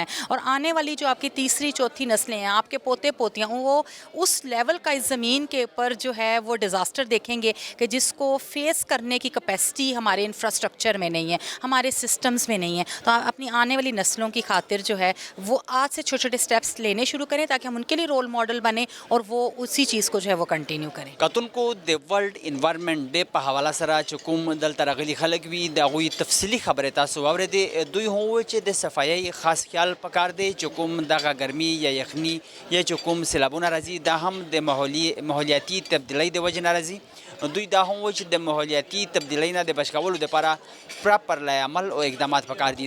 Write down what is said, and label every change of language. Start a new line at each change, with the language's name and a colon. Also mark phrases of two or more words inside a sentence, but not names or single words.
Urdu: اور آنے والی جو آپ کی تیسری چوتھی نسلیں ہیں، آپ کے پوتے پوتیاں، وہ اس لیول کا اس زمین کے اوپر جو ہے وہ ڈیزاسٹر دیکھیں گے کہ جس کو فیس کرنے کی کیپیسٹی ہمارے انفراسٹرکچر میں نہیں ہے، ہمارے سسٹمز میں نہیں ہے. تو آپ اپنی آنے والی نسلوں کی خاطر جو ہے وہ آج سے چھوٹے چھوٹے سٹیپس لینے شروع کریں تاکہ ہم ان کے لیے
English: role model
Urdu: بنیں اور وہ اسی چیز کو جو ہے وہ کنٹینیو کریں.
Pashto: کتن کو د ورلڈ انوائرمنٹ ڈے په حواله سره چې کوم دلته راغلي خلک وي د هغوی تفصیلي خبرې تاسو واورئ. واورېدې دوی هم وویل چې د صفایۍ خاص خیال پکار دی چې کوم دغه ګرمي یا یخني یا چې کوم سیلابونه راځي دا هم د ماحولیاتي تبدیلۍ د وجې نه راځي. دوی دا هم وایي چې د ماحولیاتي تبدیلۍ نه د بچ کولو دپاره پراپر عمل او اقدامات پکار دي.